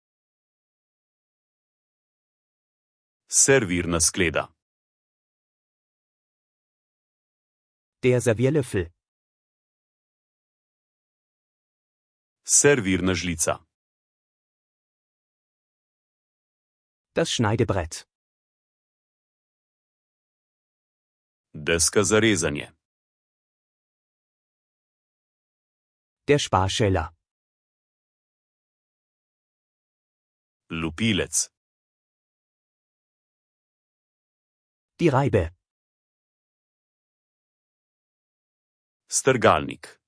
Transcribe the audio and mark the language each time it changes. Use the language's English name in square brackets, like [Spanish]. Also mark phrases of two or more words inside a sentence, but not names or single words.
[Slovenian] Servirna skleda. [German] Der Servierlöffel. [Slovenian] Servirna žlica. [German] Das Schneidebrett. [Slovenian] Deska za rezanje. [German] Der Sparschäler. [Slovenian] Lupilec. [German] Die Reibe. [Slovenian] Strgalnik.